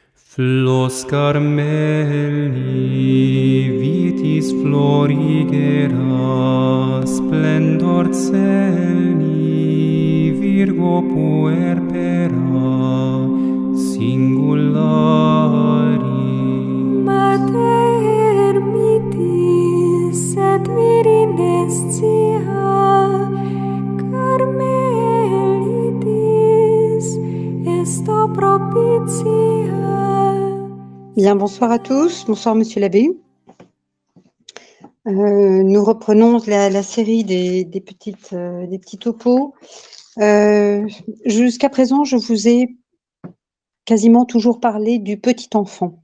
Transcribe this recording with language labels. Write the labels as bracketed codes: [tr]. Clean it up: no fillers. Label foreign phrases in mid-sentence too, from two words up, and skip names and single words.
[la] Flos Carmeli, vitis florigera, splendor celi, Virgo puerpera, singulari. Mater mitis et virinescia, Carmelitis esto propitia. [fr] Bien, bonsoir à tous. Bonsoir, monsieur l'abbé. Nous reprenons la série des petits topos. Jusqu'à présent, je vous ai quasiment toujours parlé du petit enfant.